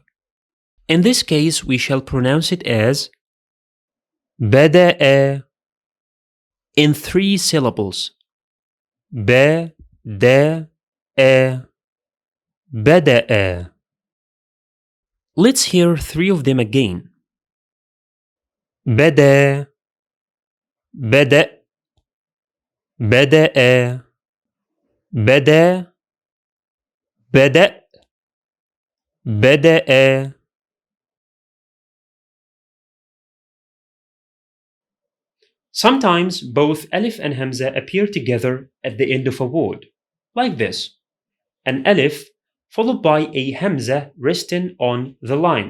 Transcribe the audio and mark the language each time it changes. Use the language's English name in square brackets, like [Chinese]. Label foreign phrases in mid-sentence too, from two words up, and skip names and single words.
[English] In this case, we shall pronounce it as Bada'a in 3 syllables. [Arabic] بدأ. بدأ. [English] Let's hear 3 of them again. [Arabic] بدا. بدا. بدأ. بدا. بدا. بدأ. [English] Sometimes both Alif and Hamza appear together at the end of a word, like this. An Alif followed by a Hamza resting on the line.